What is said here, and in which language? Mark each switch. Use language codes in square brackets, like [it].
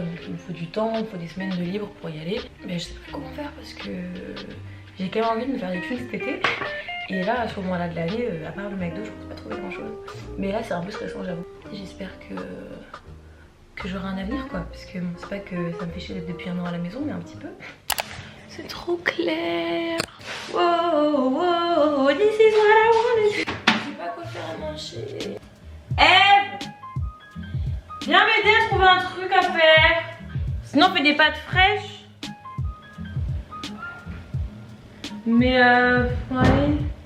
[fr] Donc il me faut du temps, il me faut des semaines de libre pour y aller. Mais je sais pas comment faire parce que j'ai quand même envie de me faire des thunes cet été. Et là à ce moment là de l'année, à part le McDo je pense pas trouver grand chose. Mais là c'est un peu stressant j'avoue. J'espère que j'aurai un avenir quoi, parce que bon, c'est pas que ça me fait chier d'être depuis 1 an à la maison mais un petit peu. C'est trop clair. [en] Wow, wow, this is what I wanted. [fr] Je sais pas quoi faire à manger. Eve, viens m'aider à trouver un truc à faire. Sinon on fait des pâtes fraîches. Mais ouais.